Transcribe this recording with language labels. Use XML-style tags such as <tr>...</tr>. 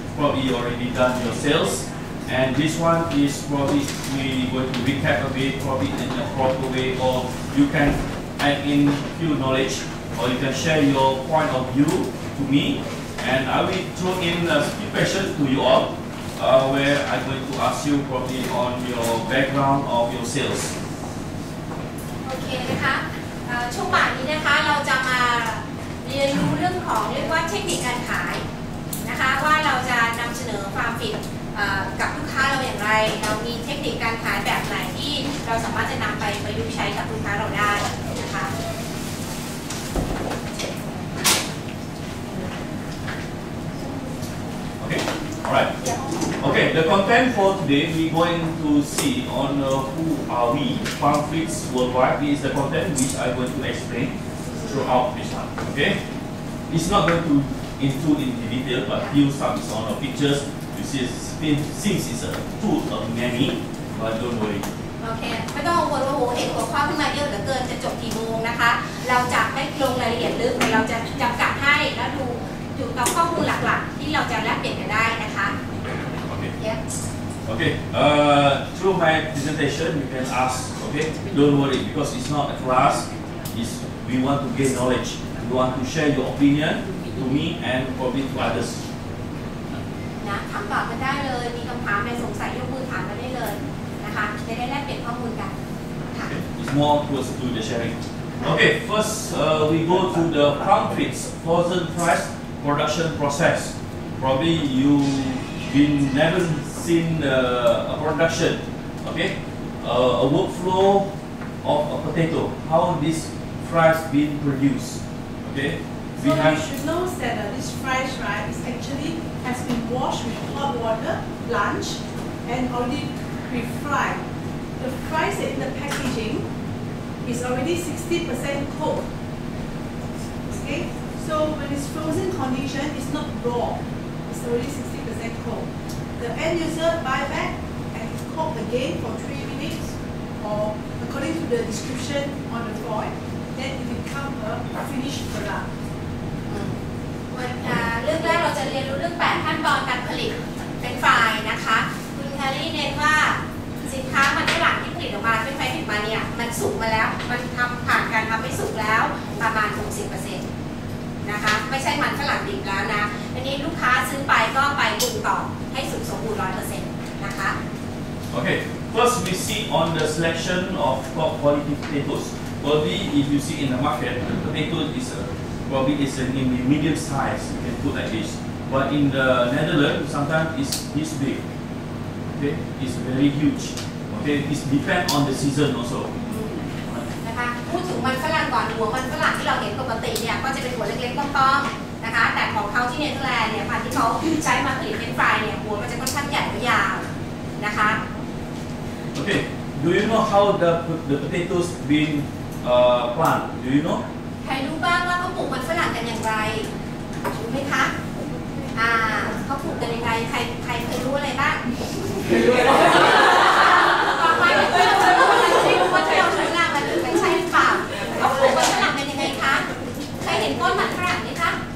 <en>Probably you already done your sales, and this one is probably we going to recap a bit, probably in a proper way, or you can add in few knowledge, or you can share your point of view to me, and I will throw in a few questions to you all, where I'm going to ask you probably on your background of your sales.</en> <th>โอเคนะคะช่วงบ่ายนี้นะคะเราจะมาเรียนรู้เรื่องของเรียกว่าเทคนิคการขายนะคะว่าเราจะนำเสนอฟาร์มฟิตกับลูกค้าเราอย่างไรเรามีเทคนิคการขายแบบไหนที่เราสามารถจะนำไปประยุกต์ใช้กับลูกค้าเราได้นะคะ</th> <en>Okay, all right. Okay, the content for today we're going to see on who are we, farm fix worldwide. This is the content which I'm going to explain throughout this one. Okay, it's not going to include in detail, but few some is on the pictures. You see, since it's a two of many, but don't worry.</en> <th>โอเคไม่ต้องกังวลว่าโหเห็นหัวข้อขึ้นมาเยอะเหลือเกินจะจบกี่โมงนะคะเราจะไม่ลงรายละเอียดลึกเราจะจำกัดให้แล้วดูจุดข้อมูลหลักๆที่เราจะแลกเปลี่ยนกันได้นะคะ</th> <en>Okay. Yeah. Okay. Through my presentation, you can ask. Okay. Don't worry because it's not a class. It's we want to gain knowledge. We want to share your opinion to me and probably to others.</en> <th>นะถามตอบกันได้เลยมีคำถามเป็นสงสัยยกมือถามกันได้เลยนะคะจะได้แลกเปลี่ยนข้อมูลกันค่ะ</th> <en>Okay. It's more towards to the sharing. Okay. First, we go to the farm fix frozen fresh production process. Probably you been never seen a production. Okay. A workflow of a potato. How this fries been produced. Okay. So you should know that this fries, right, is actually has been washed with hot water, blanched, and already pre-fried. The fries in the packaging is already 60% cooked. Okay, so when it's frozen condition, it's not raw. It's already 60% cooked. The end user buy back and it's cooked again for 3 minutes, or according to the description on the foil, then it becomes a finished product.</en> <th>เรื่องแรกเราจะเรียนรู้เรื่อง8ขั้นตอนการผลิตเป็นไฟล์นะคะคุณแฮร์รี่เน้นว่าสินค้ามันฝรั่งที่ผลิตออกมาเป็นไฟล์ผลิตมาเนี่ยมันสุกมาแล้วมันทำผ่านการทำให้สุกแล้วประมาณ 60% นะคะไม่ใช่มันฝรั่งดิบแล้วนะอันนี้ลูกค้าซื้อไปก็ไปปรุงต่อให้สุกสมบูรณ์ 100% นะคะ</th> <en>Okay. First, we see on the selection of top quality potatoes. Probably, if you see in the market, the potato is probably is in the medium size. You can put like this. But in the Netherlands, sometimes it's this big. Okay, it's very huge. Okay, it depends on the season also.</en> <th>นะคะพูดถึงมันฝรั่งก่อนหัวมันฝรั่งที่เราเห็นปกติเนี่ยก็จะเป็นหัวเล็กๆป้อมๆนะคะแต่ของเขาที่เนเธอร์แลนด์เนี่ยพันธุ์ที่เขาใช้มาผลิตเป็นไฟล์เนี่ยหัวมันจะค่อนข้างใหญ่และยาวนะคะ</th> <en>Okay, do you know how the potatoes been planted? Do you know?</en> <th>ใครรู้บ้างว่าเขาปลูกมันฝรั่งกันอย่างไรรู้ไหมคะเขาปลูกกันยังไงใครเคยรู้อะไรบ้างต่อไปเนี่ยไม่รู้อะไรที่รู้ว่าที่เราใช้งานมันไม่ใช่หรือเปล่าเขาปลูกมันฝรั่งกันยังไงคะใครเห็นต้นมันฝรั่งไหมคะ</th>